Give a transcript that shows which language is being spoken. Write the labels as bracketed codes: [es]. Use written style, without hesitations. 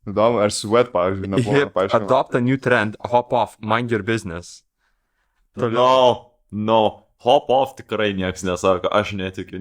[lt] Įdomu, ar sweat, pavyzdžiui, nebuvo paaiškinama. [en] Adopt a new trend, hop off, mind your business. No. [lt] Hop off tikrai nieks nesako, aš netikiu.